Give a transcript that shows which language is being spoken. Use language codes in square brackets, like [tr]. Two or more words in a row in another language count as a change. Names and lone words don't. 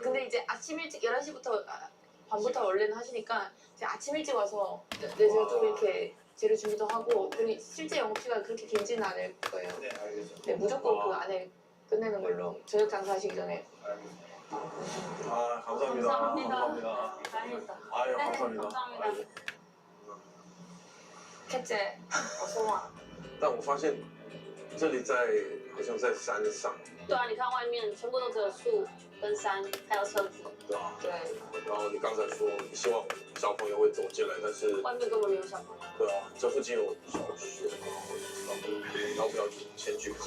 [ko] 근데 이제 아침 일찍 11시부터 반부터 원래는 하시니까 이제 아침 일찍 와서 제가 좀 이렇게 재료 준비도 하고 그리고 실제 영업시간 그렇게 길지는 않을 거예요. 네, 알겠습니다. 네, 무조건 그 안에 끝내는 걸로 저녁 장사하시기 전에. 감사합니다. 감사합니다. 다행이다. 아유, 감사합니다. 감사합니다. 캣째, 어서 와. [zh] 但我发现这里好像在山上。对啊，你看外面全部都只有树跟山，还有车子。对啊。对。然后你刚才说你希望小朋友会走进来，但是外面根本没有小朋友。对啊，这附近有小学，要不要先去看？